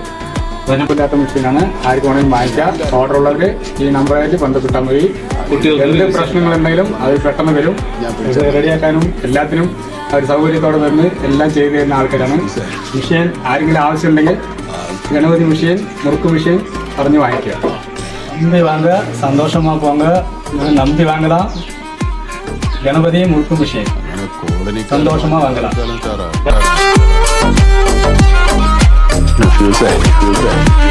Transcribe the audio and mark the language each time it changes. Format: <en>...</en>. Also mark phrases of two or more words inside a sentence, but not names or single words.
<ml>ഇല്ലാത്ത മെഷീനാണ്. ആർക്ക് വേണമെങ്കിലും വാങ്ങിക്കാം. ഓർഡർ ഉള്ളവർ ഈ നമ്പറായിട്ട് ബന്ധപ്പെട്ടാൽ മതി. എന്ത് പ്രശ്നങ്ങളുണ്ടെങ്കിലും അത് പെട്ടെന്ന് വരും. ഇത് റെഡിയാക്കാനും എല്ലാത്തിനും അവർ സൗകര്യത്തോടെ വന്ന് എല്ലാം ചെയ്തു തരുന്ന ആൾക്കാരാണ്. മെഷീൻ ആരെങ്കിലും ആവശ്യമുണ്ടെങ്കിൽ ഗണപതി മെഷീൻ, മുറുക്ക് മെഷീൻ പറഞ്ഞ് വാങ്ങിക്കുക.</ml> <ta>நம்பி வாங்க, சந்தோஷமா போங்க. நம்பி வாங்கலாம். கணபதி முறுக்கு மிஷின் சந்தோஷமா வாங்கலாம்.</ta>